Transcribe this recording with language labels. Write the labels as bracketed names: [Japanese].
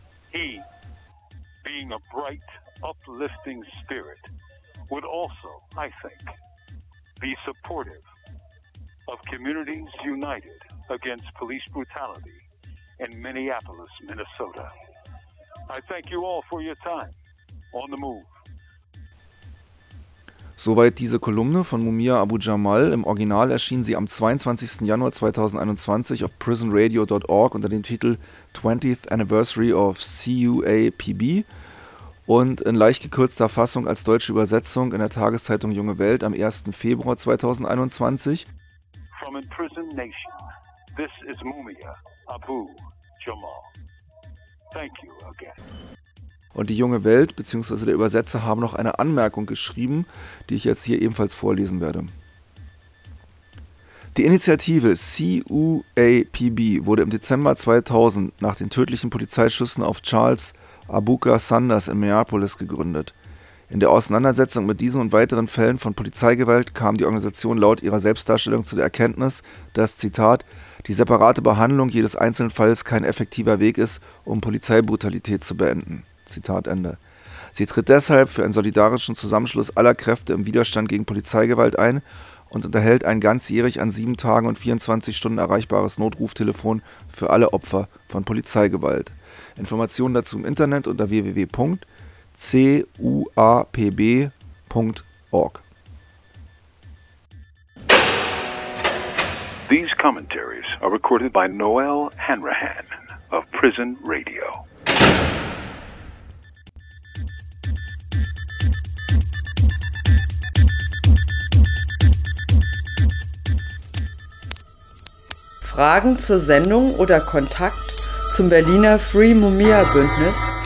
[English] He, being a bright, uplifting spirit, would also, I think, be supportive of Communities United Against Police Brutality in Minneapolis, Minnesota. I thank you all for your time. On the move. [German] Soweit diese Kolumne von Mumia Abu Jamal. Im Original erschien sie am 22. Januar 2021 auf prisonradio.org unter dem Titel 20th Anniversary of CUAPB und in leicht gekürzter Fassung als deutsche Übersetzung in der Tageszeitung Junge Welt am 1. Februar 2021. [English] From imprisoned nation, this is Mumia Abu Jamal. Thank you again. [German] Und die Junge Welt bzw. der Übersetzer haben noch eine Anmerkung geschrieben, die ich jetzt hier ebenfalls vorlesen werde. Die Initiative CUAPB wurde im Dezember 2000 nach den tödlichen Polizeischüssen auf Charles Abuka Sanders in Minneapolis gegründet. In der Auseinandersetzung mit diesen und weiteren Fällen von Polizeigewalt kam die Organisation laut ihrer Selbstdarstellung zu der Erkenntnis, dass, Zitat, die separate Behandlung jedes einzelnen Falles kein effektiver Weg ist, um Polizeibrutalität zu beenden. Zitat Ende. Sie tritt deshalb für einen solidarischen Zusammenschluss aller Kräfte im Widerstand gegen Polizeigewalt ein und unterhält ein ganzjährig an 7 Tagen und 24 Stunden erreichbares Notruftelefon für alle Opfer von Polizeigewalt. Informationen dazu im Internet unter www.cuapb.org. [English] These commentaries are recorded by Noel Hanrahan of Prison Radio. [German] Fragen zur Sendung oder Kontakt zum Berliner Free Mumia Bündnis?